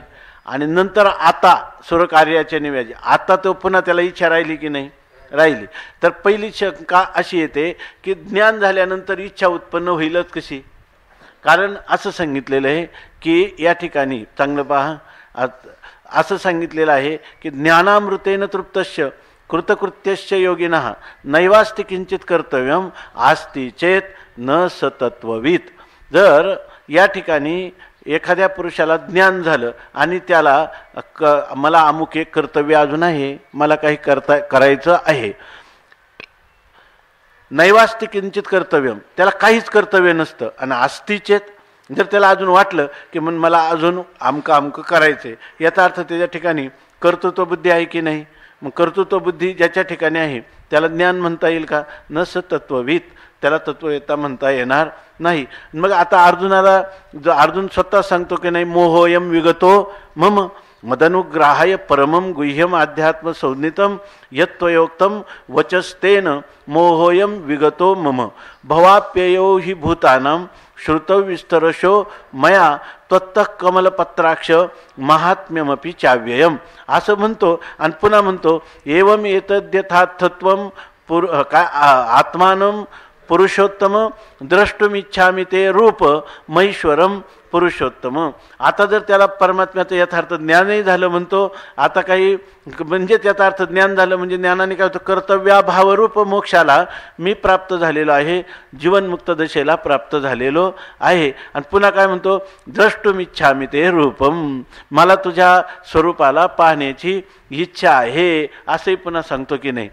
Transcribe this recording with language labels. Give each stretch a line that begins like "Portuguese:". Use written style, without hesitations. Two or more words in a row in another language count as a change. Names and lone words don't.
Marathi: आणि नंतर आता सूर्यकार्याच्या निव्याजी आता तो पुन्हा त्याला इच्छा राहिली की नाही, राहिली. तर पहिली शंका अशी येते की ज्ञान झाल्यानंतर इच्छा उत्पन्न होईलच कशी. कारण असं सांगितलेलं आहे की या ठिकाणी चांगलं पहा, असं सांगितलेलं आहे की
Sanskrit: ज्ञानामृतेन तृप्तस्य कृतकृत्यस्य योगिनः नैवास्ति किंचित कर्तव्यम आस्ति चेत न सतत्ववित.
Marathi: जर या ठिकाणी एखाद्या पुरुषाला ज्ञान झालं आणि त्याला मला अमुक एक कर्तव्य अजून आहे, मला काही करायचं आहे,
Sanskrit: नैवास्ति किंचित कर्तव्यम,
Marathi: त्याला काहीच कर्तव्य नसतं. आणि आस्तिचेत, जर त्याला अजून वाटलं की मग मला अजून अमकं करायचं आहे, याचा अर्थ त्याच्या ठिकाणी कर्तृत्व बुद्धी आहे की नाही. मग कर्तृत्व बुद्धी ज्याच्या ठिकाणी आहे त्याला ज्ञान म्हणता येईल का,
Sanskrit: न सतत्ववित,
Marathi: त्याला तत्ववेत्ता म्हणता येणार नाही. मग आता अर्जुनाला जो अर्जुन स्वतः सांगतो की नाही,
Sanskrit: मोहोयम विगतो मम मदनुग्राहाय परमं गुह्यम अध्यात्म संज्ञितम यत्त्वयोक्तम वचस्तेन मोहोयम विगतो मम भवाप्ययो हि भूतानां श्रुतौ विस्तरशो मया त्वत्तः कमलपत्राक्ष महात्म्यमपि चाव्ययम.
Marathi: असं म्हणतो आणि पुन्हा म्हणतो
Sanskrit: एवं एतद्यथार्थत्वं काय आत्मानं पुरुषोत्तम द्रष्टुमिच्छामि ते रूप महेश्वरम पुरुषोत्तम.
Marathi: आता जर त्याला परमात्म्याचं यथार्थ ज्ञानही झालं म्हणतो, आता काही म्हणजे त्याचा अर्थ ज्ञान झालं म्हणजे ज्ञानाने काय होतं, कर्तव्याभावरूप मोक्षाला मी प्राप्त झालेलो आहे, जीवनमुक्त दशेला प्राप्त झालेलो आहे. आणि पुन्हा काय म्हणतो,
Sanskrit: द्रष्टुमिच्छामि ते रूपम,
Marathi: मला तुझ्या स्वरूपाला पाहण्याची इच्छा आहे, असंही पुन्हा सांगतो की नाही.